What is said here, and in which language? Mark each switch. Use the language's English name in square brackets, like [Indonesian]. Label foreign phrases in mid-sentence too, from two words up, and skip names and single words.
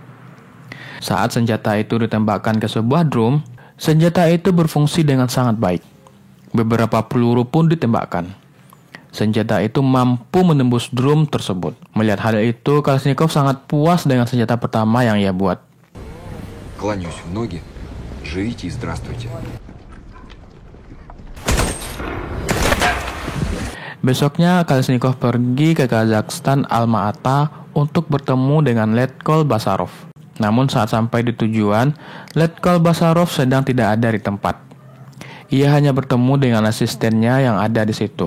[Indonesian] Saat senjata itu ditembakkan ke sebuah drum, senjata itu berfungsi dengan sangat baik. Beberapa peluru pun ditembakkan. Senjata itu mampu menembus drum tersebut. Melihat hal itu, Kalashnikov sangat puas dengan senjata pertama yang ia buat. [Russian] Кланяюсь в ноги. Живите и здравствуйте. [Indonesian] Besoknya, Kalashnikov pergi ke Kazakhstan Alma-Ata untuk bertemu dengan Letkol Basarov. Namun saat sampai di tujuan, Letkol Basarov sedang tidak ada di tempat. Ia hanya bertemu dengan asistennya yang ada di situ.